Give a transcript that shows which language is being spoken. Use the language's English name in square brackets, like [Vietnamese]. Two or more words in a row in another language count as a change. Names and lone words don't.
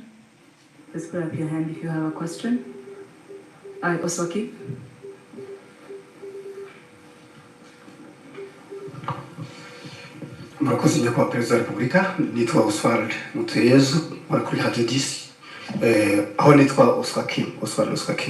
[English] Please put up your hand if you have a question. Oswaki. [Kinyarwanda] Murakoze nyakubahwa Perezida wa Repubulika, nitwa Oswald Mutuyezu, wari kuri Radio 10, aho nitwa Oswald.